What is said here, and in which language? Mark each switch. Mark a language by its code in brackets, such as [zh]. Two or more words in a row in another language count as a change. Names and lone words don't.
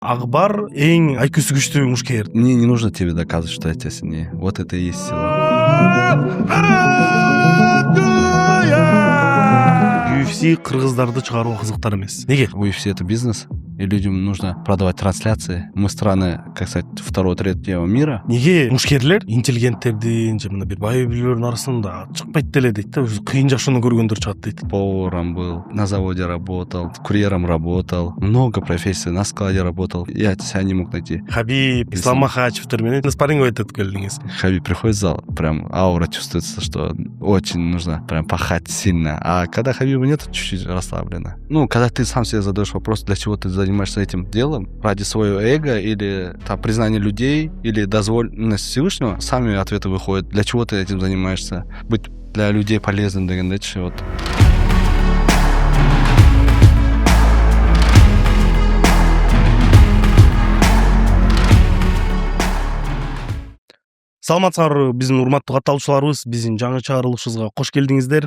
[ky] Акбар эң IQ-су күчтүү мушкер. [ru] Мне не нужно тебе доказывать, что я тебя сильнее. Вот это и есть сила. [ky] UFC кыргыздарды чыгаруу кызыктар эмес. Неге? [ru] UFC это бизнес, и людям нужно продавать трансляции. Мы страны, как сказать, второго, третьего мира. [ky] Неге мушкерлер интеллигенттердин же мына бир бай бийлөрдүн арасында чыкпайт деле дейт да, кыйын жашоону көргөндөр чыгат дейт. [ru] Поваром был, на заводе работал, курьером работал, много профессий, на складе работал. Я себя не мог найти. [ky] Хабиб, Ислам Махачевтер менен спарринг өтөп келдиңиз. [ru] Хабиб приходит в зал, прям аура чувствуется, что очень нужно прям пахать сильно. А когда Хабиба нет, чуть-чуть расслаблено. Ну, когда ты сам себе задаешь вопрос, для чего ты занимаешься этим делом, ради своего эго или там признания людей, или дозволенность Всевышнего, сами ответы выходят, для чего ты этим занимаешься, быть для людей полезным, [ky] дегендечи, вот. Саламатсыздарбы биздин урматтуу катталуучуларыбыз, биздин жаңы чыгарылышыбызга кош келдиңиздер.